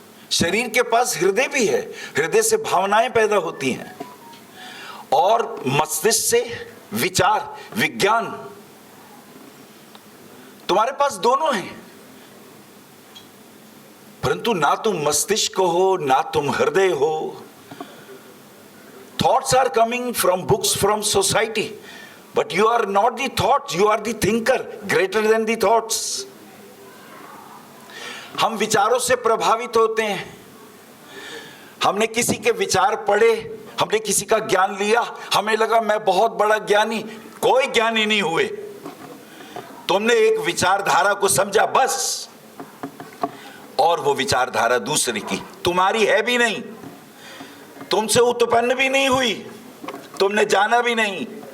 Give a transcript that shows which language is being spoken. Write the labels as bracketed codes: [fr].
[hi] शरीर के पास हृदय भी है, हृदय से भावनाएं पैदा होती हैं, और मस्तिष्क से विचार विज्ञान। तुम्हारे पास दोनों हैं, परंतु ना तुम मस्तिष्क हो ना तुम हृदय हो। [en] Thoughts are coming from books, from society, but you are not the thoughts, you are the thinker, greater than the thoughts. [hi] हम विचारों से प्रभावित होते हैं। हमने किसी के विचार पढ़े, हमने किसी का ज्ञान लिया, हमें लगा मैं बहुत बड़ा ज्ञानी। कोई ज्ञानी नहीं हुए, तुमने एक विचारधारा को समझा बस, और वो विचारधारा दूसरे की, तुम्हारी है भी नहीं, तुमसे उत्पन्न भी नहीं हुई, तुमने जाना भी नहीं।